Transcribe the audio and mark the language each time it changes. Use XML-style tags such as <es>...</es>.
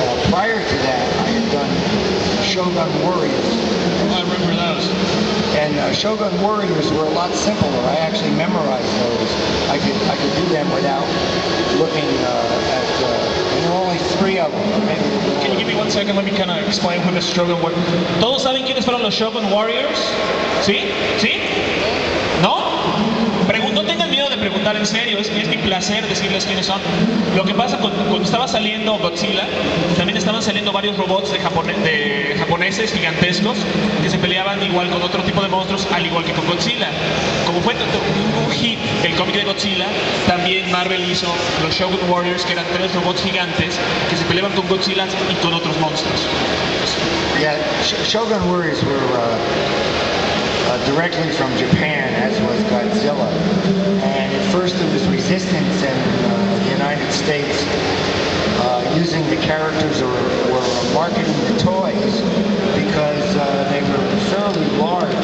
<en>Prior to that, I had done Shogun Warriors. I remember those. And Shogun Warriors were a lot simpler. I actually memorized those. I could do them without looking at, and there were only 3 of them. Maybe. Can you give me 1 second? Let me kind of explain who the Shogun Warriors.</en> <es>¿Todos saben quiénes fueron los Shogun Warriors? ¿Sí? ¿Sí? ¿No? No tengan miedo de preguntar en serio, es mi placer decirles quiénes son. Lo que pasa cuando estaba saliendo Godzilla, también estaban saliendo varios robots de japoneses gigantescos que se peleaban igual con otro tipo de monstruos, al igual que con Godzilla. Como fue un hit el cómic de Godzilla, también Marvel hizo los Shogun Warriors, que eran 3 robots gigantes que se peleaban con Godzilla y con otros monstruos.</es> <en>Yeah, Shogun Warriors were directly from Japan, as was Godzilla. And at first there was resistance in the United States using the characters or marketing the toys because they were fairly large.</en>